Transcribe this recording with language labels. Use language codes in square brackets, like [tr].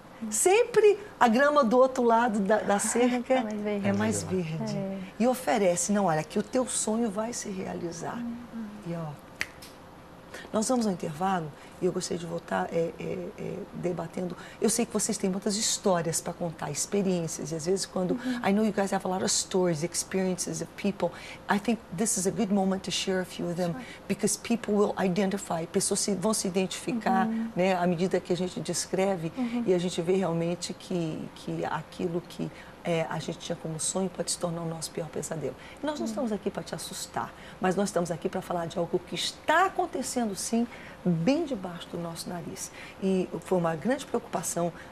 [pt] Sempre a grama do outro lado da cerca é mais verde. E oferece, não, olha, que o teu sonho vai se realizar. E, nós vamos ao intervalo e eu gostaria de voltar debatendo. Eu sei que vocês têm muitas histórias para contar, experiências, e às vezes quando... [en] I know you guys have a lot of stories, experiences of people. I think this is a good moment to share a few of them, because people will identify, [pt] pessoas vão se identificar, né, à medida que a gente descreve, e a gente vê realmente que aquilo que a gente tinha como sonho pode se tornar o nosso pior pesadelo. E nós não estamos aqui para te assustar, mas nós estamos aqui para falar de algo que está acontecendo, sim, bem debaixo do nosso nariz. E foi uma grande preocupação